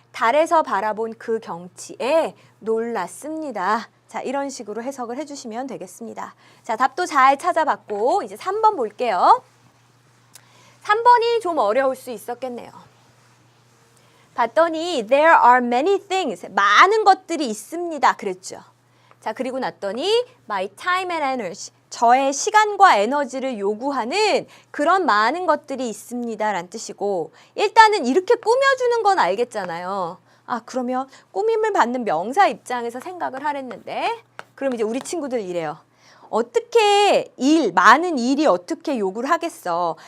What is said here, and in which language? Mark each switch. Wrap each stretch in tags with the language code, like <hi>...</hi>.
<ko>달에서 바라본 그 경치에 놀랐습니다. 자, 이런 식으로 해석을 해주시면 되겠습니다. 자, 답도 잘 찾아봤고 이제 3번 볼게요. 3번이 좀 어려울 수 있었겠네요. 봤더니</ko> <en>there are many things.</en> <ko>많은 것들이 있습니다. 그랬죠. 자, 그리고 났더니</ko> <en>my time and energy.</en> <ko>저의 시간과 에너지를 요구하는 그런 많은 것들이 있습니다. 라는 뜻이고 일단은 이렇게 꾸며주는 건 알겠잖아요. 그러면 꾸밈을 받는 명사 입장에서 생각을 하랬는데 그럼 이제 우리 친구들 이래요. 어떻게 많은 일이 어떻게 요구를 하겠어.</ko>